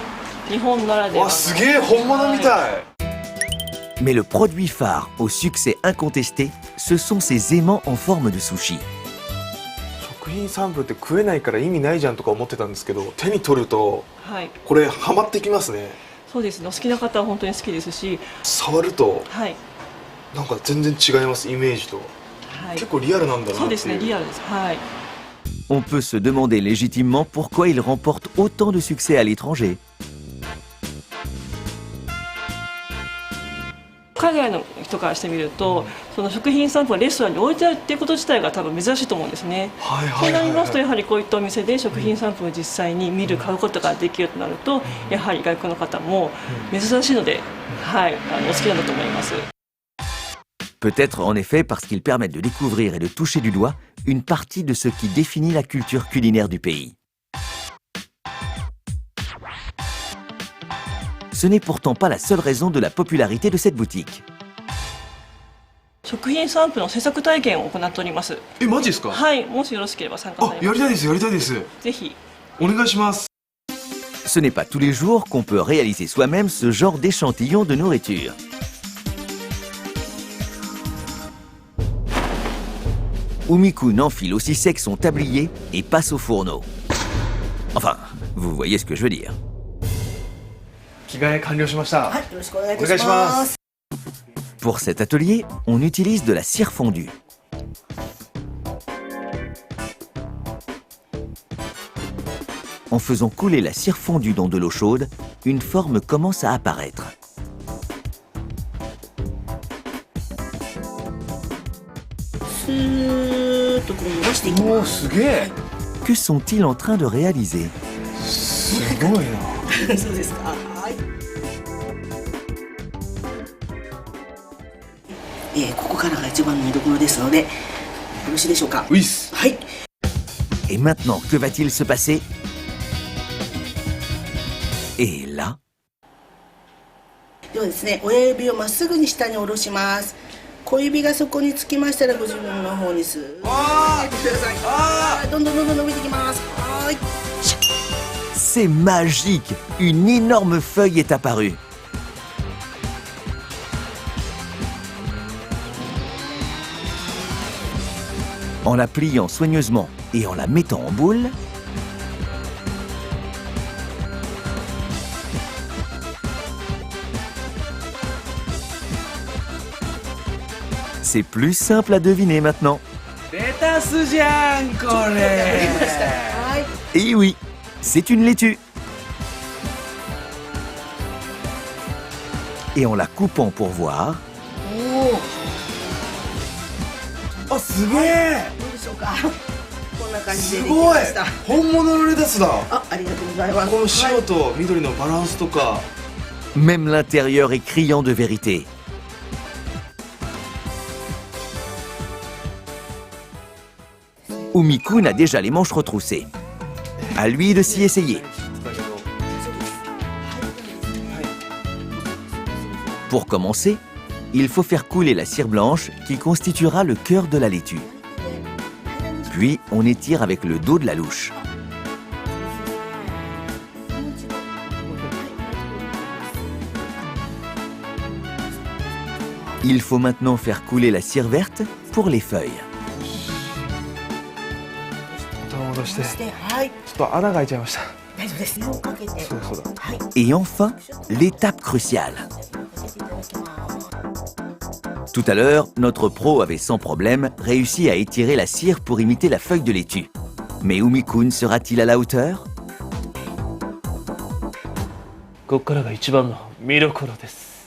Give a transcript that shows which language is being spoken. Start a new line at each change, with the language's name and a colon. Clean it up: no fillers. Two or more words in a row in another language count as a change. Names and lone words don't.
Japanese: 日本ならではの。わ、すげえ、本物みたい。
French: Mais le produit phare au succès incontesté, ce sont ces aimants en forme de sushi.
Japanese: 食品サンプルって食えないから意味ないじゃんとか思ってたんですけど、手に取るとはい、これハマってきますね。そうですね。お好きな方は本当に好きですし、触るとはい、なんか全然違います、イメージと。はい、結構リアルなんだなっていう。そうですね、リアルです。はい。
French: On peut se demander légitimement pourquoi il remporte autant de succès à l'étranger.
Japanese: 海外の人からしてみると、その食品サンプルがレストランに置いてあるっていうこと自体が多分珍しいと思うんですね。そうなりますと、やはりこういったお店で食品サンプルを実際に見る、買うことができるとなると、やはり外国の方も珍しいので、はい、お好きなんだと思います。
French: Peut-être en effet parce qu'ils permettent de découvrir et de toucher du doigt une partie de ce qui définit la culture culinaire du pays. Ce n'est pourtant pas la seule raison de la popularité de cette boutique.
Japanese: 食品サンプルの制作体験を行っております。え、マジですか？はい、もしよろしければ参加あ、やりたいです、やりたいです。ぜひ。お願いします。
French: Ce n'est pas tous les jours qu'on peut réaliser soi-même ce genre d'échantillon de nourriture. Umikun enfile aussi sec son tablier et passe au fourneau. Enfin, vous voyez ce que je veux dire.
Japanese: 着替え完了しました。はい、よろしくお願いいお願いしたしま。ますす。
French: Pour cet atelier, on utilise de la cire fondue. En faisant couler la cire fondue dans de l'eau chaude, une forme commence à apparaître. Que sont-ils en train de réaliser?
Japanese: すごいな。そうですか。はい。ここからが一番の見どころですので、よろしいでしょうか。ウィス。はい。
French: Et maintenant, que va-t-il se passer? Et là,
Japanese: ではですね、親指をまっすぐに下に下ろします。小指がそこにつきましたらご自分の方にスーッと上げてください。はい、どんどん伸びてきます。はい。
French: c'est magique! Une énorme feuille est apparue. En la pliant soigneusement et en la mettant en boule, c'est plus simple à deviner maintenant. Et oui, c'est une laitue. Et en la coupant pour voir,
Japanese: あ、すげえ。どうでしょうか。こんな感じでできすごいました。。本物のレタスだ。あ、ありがとうございます。この白と緑のバランスとか。
French: même l'intérieur est criant de vérité. Umikun a déjà les manches retroussées. À lui de s'y essayer. Pour commencer, il faut faire couler la cire blanche qui constituera le cœur de la laitue. Puis on étire avec le dos de la louche. Il faut maintenant faire couler la cire verte pour les feuilles.
Japanese: 戻して。そして、はい。ちょっと穴が開いちゃいました。大丈夫です。かけて。そうだそうだ。はい。
French: Et enfin, l'étape cruciale. Tout à l'heure, notre pro avait sans problème réussi à étirer la cire pour imiter la feuille de laitue. Mais Umikun sera-t-il à la hauteur?
Japanese: ここからが一番の見どころです。